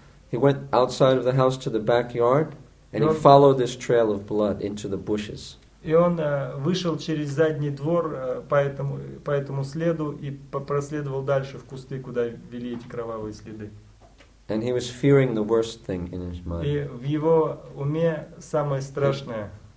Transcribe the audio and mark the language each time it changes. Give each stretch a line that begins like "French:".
English: He went outside of the house to the backyard, and he followed this trail of blood into the bushes.
Russian: И он вышел через задний двор по этому следу и проследовал дальше в кусты, куда вели эти кровавые следы.
English: And he was fearing the worst thing in his mind.
Russian: И в его уме самое страшное